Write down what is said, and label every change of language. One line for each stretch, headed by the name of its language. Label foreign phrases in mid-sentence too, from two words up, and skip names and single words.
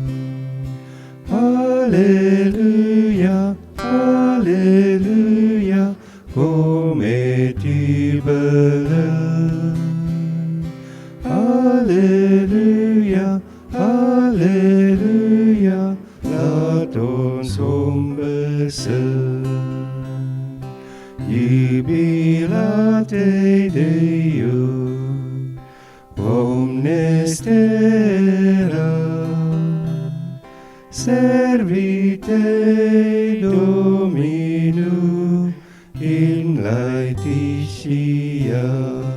Afrikaans: Halleluja, halleluja, kom met jubelen. Halleluja, halleluja, laat ons hom besing.
Latin: Jubilate Deo, omnes terra, servite Domino in laetitia.